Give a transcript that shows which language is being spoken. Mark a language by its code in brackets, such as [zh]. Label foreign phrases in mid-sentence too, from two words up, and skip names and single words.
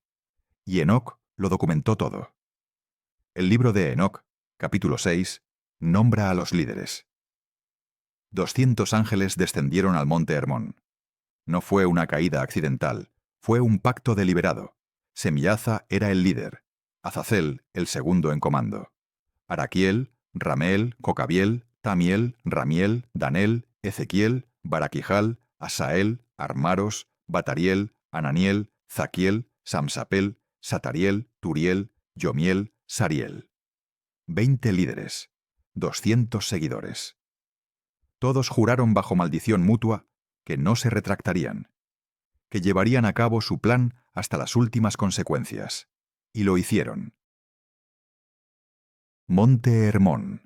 [es] Y Enoc lo documentó todo. El libro de Enoc, capítulo 6, nombra a los líderes. 200 ángeles descendieron al monte Hermón. No fue una caída accidental, fue un pacto deliberado. Semiaza era el líder, Azazel el segundo en comando. Araquiel, Rameel, Cocabiel, Tamiel, Ramiel, Danel, Ezequiel, Baraquijal, Asael, Armaros, Batariel, Ananiel, Zaquiel, Samsapel, Satariel, Turiel, Yomiel, Sariel. 20 líderes, 200 seguidores. Todos juraron bajo maldición mutua que no se retractarían, que llevarían a cabo su plan hasta las últimas consecuencias. Y lo hicieron. Monte Hermón.